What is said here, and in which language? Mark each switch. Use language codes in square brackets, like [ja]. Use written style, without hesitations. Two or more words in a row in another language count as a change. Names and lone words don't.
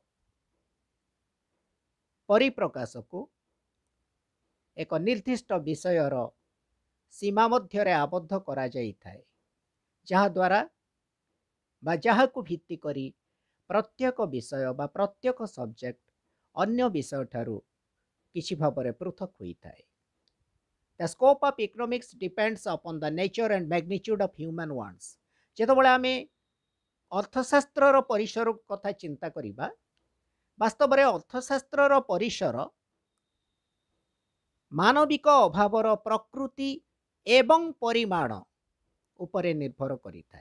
[or] ପରିପ୍ରକାଶକୁ ଏକ ନିର୍ଦ୍ଦିଷ୍ଟ ବିଷୟର ସୀମା ମଧ୍ୟରେ ଆବଦ୍ଧ କରାଯାଇଥାଏ, ଯାହାଦ୍ୱାରା ବା ଯାହାକୁ ଭିତ୍ତି କରି ପ୍ରତ୍ୟେକ ବିଷୟ ବା ପ୍ରତ୍ୟେକ ସବଜେକ୍ଟ ଅନ୍ୟ ବିଷୟଠାରୁ କିଛି ଭାବରେ ପୃଥକ ହୋଇଥାଏ। [en] The scope of economics depends upon the nature and magnitude of human wants. [or] ଯେତେବେଳେ ଆମେ ଅର୍ଥଶାସ୍ତ୍ରର ପରିସର କଥା ଚିନ୍ତା କରିବା, ବାସ୍ତବରେ ଅର୍ଥଶାସ୍ତ୍ରର ପରିସର ମାନବିକ ଅଭାବର ପ୍ରକୃତି ଏବଂ ପରିମାଣ ଉପରେ ନିର୍ଭର କରିଥାଏ।